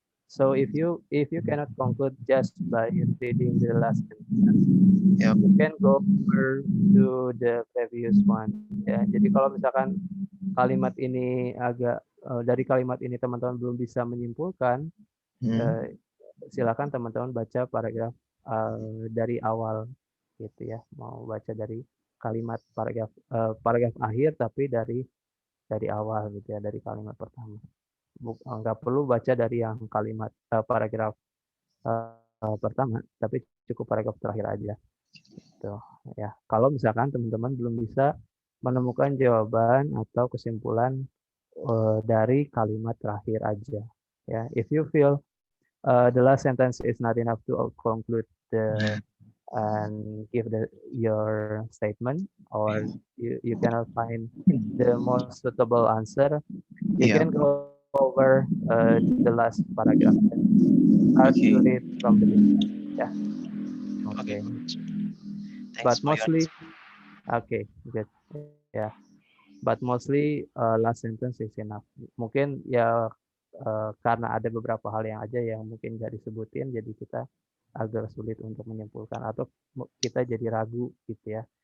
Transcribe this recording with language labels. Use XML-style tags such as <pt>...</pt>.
<en>So if you cannot conclude just by reading the last sentence, you can go over to the previous one.</en> <id>Ya, jadi kalau misalkan kalimat ini dari kalimat ini teman-teman belum bisa menyimpulkan, silakan teman-teman baca paragraf dari awal gitu ya. Mau baca dari kalimat paragraf akhir tapi dari awal gitu ya, dari kalimat pertama. Nggak perlu baca dari yang kalimat paragraf pertama, tapi cukup paragraf terakhir aja. Tuh, ya. Kalau misalkan teman-teman belum bisa menemukan jawaban atau kesimpulan dari kalimat terakhir aja.</id> <en>Ya, if you feel the last sentence is not enough to conclude and give your statement, or you cannot find the most suitable answer, you Yeah. can go over the last paragraph and start to read from the beginning. Yeah. Okay. Thanks But for your mostly, okay, good. Yeah. But mostly last sentence is enough.</en> <id>Mungkin ya karena ada beberapa hal yang aja yang mungkin nggak disebutin, jadi kita agak sulit untuk menyimpulkan atau kita jadi ragu gitu ya.</id>